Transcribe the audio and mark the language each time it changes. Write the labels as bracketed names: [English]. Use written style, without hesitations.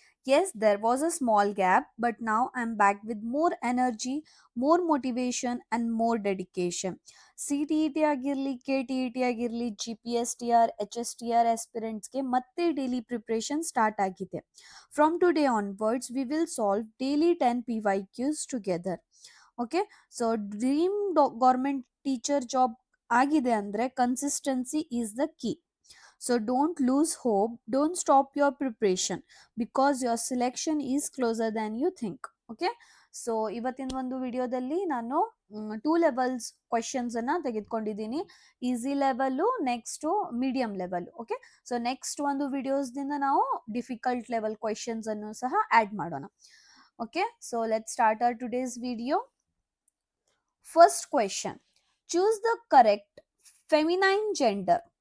[English] Yes, there was a small gap, but now I'm back with more energy, more motivation, and more dedication. [Kannada] CTET ಆಗಿರಲಿ KTET ಆಗಿರಲಿ GPSTR HSTR aspirantsಗೆ ಮತ್ತೆ daily preparation start ಆಗಿದೆ. [English] From today onwards, we will solve daily 10 PYQs together. Okay, so dream government teacher job [Kannada] ಆಗಿದೆ ಅಂದರೆ [English] Consistency is the key. So don't lose hope, don't stop your preparation because your selection is closer than you think. [Kannada] Okay, so ಇವತ್ತಿನ ಒಂದು ವಿಡಿಯೋದಲ್ಲಿ ನಾನು two levels questions ಅನ್ನ ತೆಗೆದುಕೊಂಡಿದ್ದೀನಿ. Easy level, next medium level. Okay, so next ಒಂದು ವಿಡಿಯೋಸ್ದಿಂದ ನಾವು difficult level questions ಅನ್ನು ಸಹ add ಮಾಡೋಣ. [English] Okay, so let start our today's video. First question, choose the correct feminine gender.